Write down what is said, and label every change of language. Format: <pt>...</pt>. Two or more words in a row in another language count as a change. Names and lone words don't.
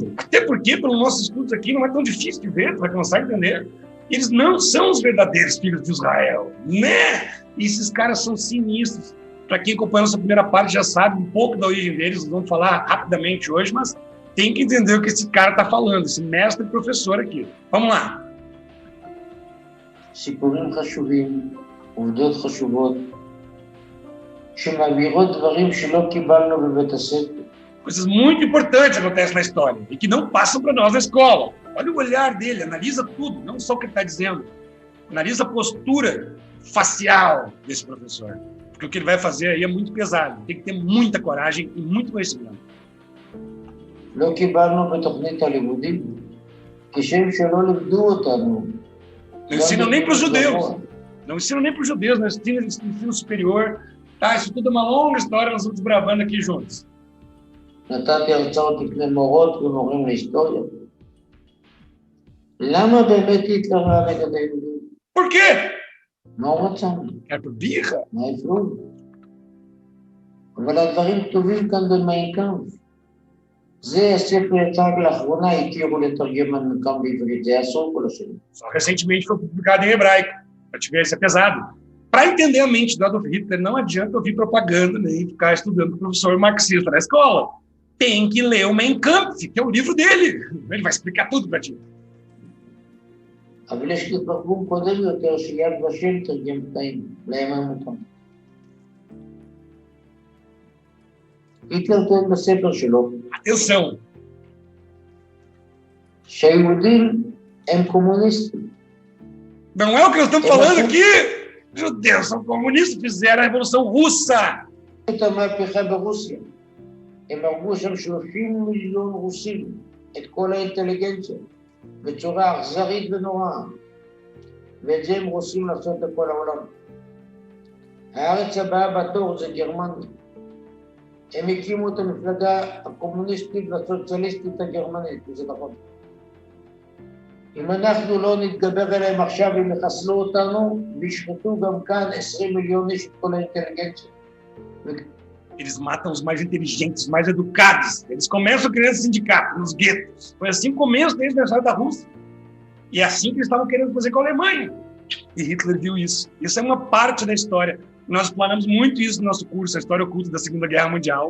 <pt>Até porque, pelos nossos estudos aqui, não é tão difícil de ver, tu vai começar a entender. Eles não são os verdadeiros filhos de Israel, né? E esses caras são sinistros. Para quem acompanha a nossa primeira parte já sabe um pouco da origem deles, nós vamos falar rapidamente hoje, mas tem que entender o que esse cara está falando, esse mestre e professor aqui. Vamos lá.</pt> <he>סיפורים חשובים, עובדות חשובות, שמעבירות דברים שלא קיבלנו בבית הספר.</he> <pt>Coisas muito importantes acontecem na história e que não passam para nós na escola. Olha o olhar dele, analisa tudo, não só o que ele está dizendo. Analisa a postura facial desse professor. Porque o que ele vai fazer aí é muito pesado. Tem que ter muita coragem e muito conhecimento.</pt> <he>לא קיבלנו בתוכנית הלימודים, כשם שלא לימדו אותנו.</he> <pt>Não ensinam nem para os judeus. Não ensinam nem para os judeus, não ensinam ensino superior. Tá, isso tudo é uma longa história, nós vamos desbravando aqui juntos.</pt> <he>נתתי הרצאות לפני מורות ומורים להיסטוריה. למה באמת היטלר היה נגד היהודים?</he> <pt>Por quê?</pt> <he>מה הוא רצה?</he> <pt>É por birra?</pt> <he>מה הפריעו? אבל הדברים כתובים כאן במיין קאמפף. זה הספר יצא רק לאחרונה, הכירו לתרגם כאן בעברית, זה אסור כל השנים.</he> <pt>Só recentemente foi publicado em hebraico, para te ver se é pesado. Para entender a mente do Adolf Hitler, não adianta ouvir propaganda nem ficar estudando com o professor marxista na escola. Tem que ler o Mein Kampf, que é o livro dele. Ele vai explicar tudo para ti.</pt> <he>אבל יש לי תרגום קודם יותר שיד ושם תרגם קטעים, להם המותם. היטלר טוען בספר שלו,</he> <pt>Atenção,</pt> <he>שהיהודים הם קומוניסטים.</he> <pt>não é o que nós estamos falando aqui. Judeus são comunistas, fizeram a Revolução Russa.</pt> <he>את המהפכה ברוסיה. הם הרגו שם 30 מיליון רוסים, את כל האינטליגנציה, בצורה אכזרית ונוראה. ואת זה הם רוצים לעשות לכל העולם. הארץ הבאה בתור זה גרמניה. הם הקימו את המפלגה הקומוניסטית והסוציאליסטית הגרמנית, וזה נכון. אם אנחנו לא נתגבר עליהם עכשיו, הם יחסלו אותנו, וישחטו גם כאן 20 מיליון איש את כל האינטליגנציה.</he> <pt>Eles matam os mais inteligentes, os mais educados. Eles começam criando sindicatos nos guetos. Foi assim o começo deles na história da Rússia. E é assim que eles estavam querendo fazer com a Alemanha. E Hitler viu isso. Isso é uma parte da história. Nós explanamos muito isso no nosso curso, a História Oculta da Segunda Guerra Mundial.</pt>